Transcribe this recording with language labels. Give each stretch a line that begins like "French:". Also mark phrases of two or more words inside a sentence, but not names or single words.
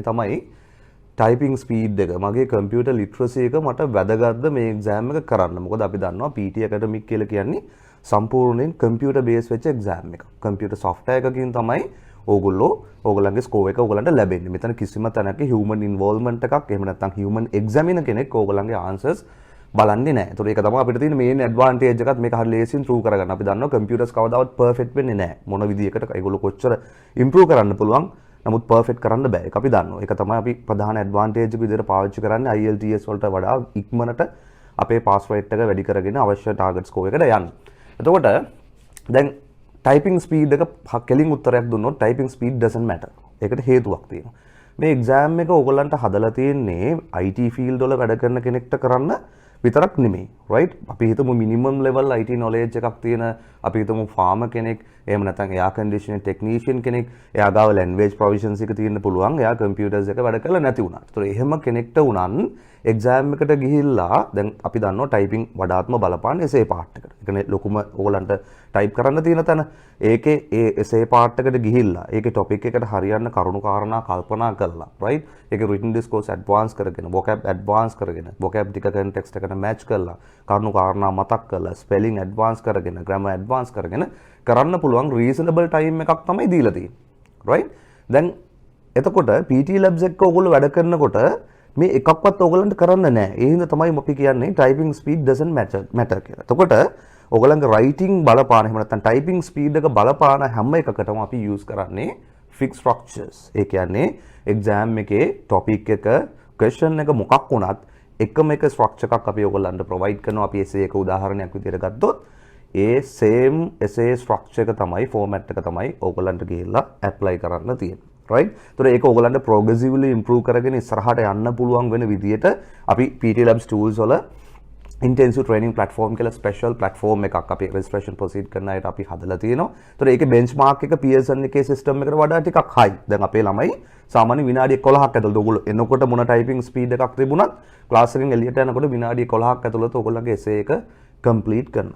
Sinhala: තමයි
English: typing speed
Sinhala: එක. මගේ
English: computer literacy
Sinhala: එක මට වැදගත්ද මේ exam එක කරන්න. මොකද අපි දන්නවා PT Academic කියලා කියන්නේ සම්පූර්ණයෙන්
English: computer based
Sinhala: වෙච්ච exam එක.
English: computer software
Sinhala: එකකින් තමයි ඕගොල්ලන්ගේ ස්කෝර් එක ඕගොල්ලන්ට ලැබෙන්නේ. මෙතන කිසිම තැනක
English: human involvement
Sinhala: එකක් එහෙම නැත්නම්
English: human examiner
Sinhala: කෙනෙක් ඕගොල්ලන්ගේ answers බලන්නේ නැහැ. ඒතකොට ඒක තමයි අපිට තියෙන
English: main advantage
Sinhala: එකත් මේක හරිය ලේසියෙන් prove කරගන්න. අපි දන්නවා computers කවදාවත් perfect වෙන්නේ නැහැ. මොන විදියකට ඒගොල්ලෝ කොච්චර improve කරන්න පුළුවන්. නමුත් perfect කරන්න බෑ. ඒක අපි දන්නවා. ඒක තමයි අපි ප්‍රධාන advantage එක විදිහට පාවිච්චි කරන්නේ IELTS වලට වඩා ඉක්මනට අපේ
English: pass rate
Sinhala: එක වැඩි කරගෙන අවශ්‍ය
English: target score
Sinhala: එකට යන්න. එතකොට දැන්
English: typing speed
Sinhala: එක කෙලින් උත්තරයක් දුන්නොත්
English: typing speed doesn't matter.
Sinhala: ඒකට හේතුවක් තියෙනවා. මේ exam එක ඕගොල්ලන්ට හදලා තියෙන්නේ
English: IT field
Sinhala: වල වැඩ කරන කෙනෙක්ට කරන්න විතරක් නෙමෙයි. right? අපි හිතමු
English: minimum level IT knowledge
Sinhala: එකක් තියෙන අපි හිතමු farmer කෙනෙක්, එහෙම නැත්නම්
English: air conditioning technician
Sinhala: කෙනෙක්, එයා ගාව
English: language provisions
Sinhala: එක තියෙන්න පුළුවන්. එයා computers එක වැඩ කරලා නැති වුණා. ඒතකොට එහෙම කෙනෙක්ට උනන් exam එකට ගිහිල්ලා දැන් අපි දන්නවා typing වඩාත්ම බලපාන
English: essay part
Sinhala: එකට. ඒ කියන්නේ ලොකුම ඕගොල්ලන්ට type කරන්න තියෙන තැන ඒකේ ඒ
English: essay part
Sinhala: එකට ගිහිල්ලා ඒකේ topic එකට හරියන්න කරුණු කාරණා කල්පනා කරලා right ඒකේ
English: written discourse advance
Sinhala: කරගෙන
English: vocab advance
Sinhala: කරගෙන vocab ටික context එකට match කරලා කරුණු කාරණා මතක් කරලා
English: spelling advance
Sinhala: කරගෙන
English: grammar advance
Sinhala: කරගෙන කරන්න පුළුවන්
English: reasonable time
Sinhala: එකක් තමයි දීලා තියෙන්නේ right දැන් එතකොට PT labs එක ඔයගොල්ලෝ වැඩ කරනකොට මේ එකක්වත් ඔයගලන්ට කරන්න නැහැ. ඒ හින්දා තමයි අපි කියන්නේ
English: typing speed doesn't matter
Sinhala: කියලා. එතකොට ඔයගලන්ගේ writing බලපාන එහෙම නැත්නම්
English: typing speed
Sinhala: එක බලපාන හැම එකකටම අපි use කරන්නේ
English: fixed structures.
Sinhala: ඒ කියන්නේ exam එකේ topic එක question එක මොකක් වුණත් එකම එක structure එකක් අපි ඔයගලන්ට provide කරනවා. අපි essay එක උදාහරණයක් විදිහට ගත්තොත් ඒ
English: same essay structure
Sinhala: එක තමයි format එක තමයි ඔයගලන්ට ගිහිල්ලා apply කරන්න තියෙන්නේ.
English: right so
Sinhala: ඒක ඔයගලන්ට
English: progressively improve
Sinhala: කරගෙන ඉස්සරහට යන්න පුළුවන් වෙන විදියට අපි
English: PT Labs tools
Sinhala: වල
English: intensive training platform
Sinhala: කියලා
English: special platform
Sinhala: එකක් අපි
English: registration proceed
Sinhala: කරන අයට අපි හදලා තියෙනවා. ඒතර ඒකේ benchmark එක Pearson එකේ system එකට වඩා ටිකක් high. දැන් අපේ ළමයි සාමාන්‍ය විනාඩි 11ක් ඇතුළත ඔයගොල්ලෝ එනකොට මොන
English: typing speed
Sinhala: එකක් තිබුණත් class එකෙන් එළියට යනකොට විනාඩි 11ක් ඇතුළත ඔයගොල්ලන්ගේ essay එක complete කරනවා.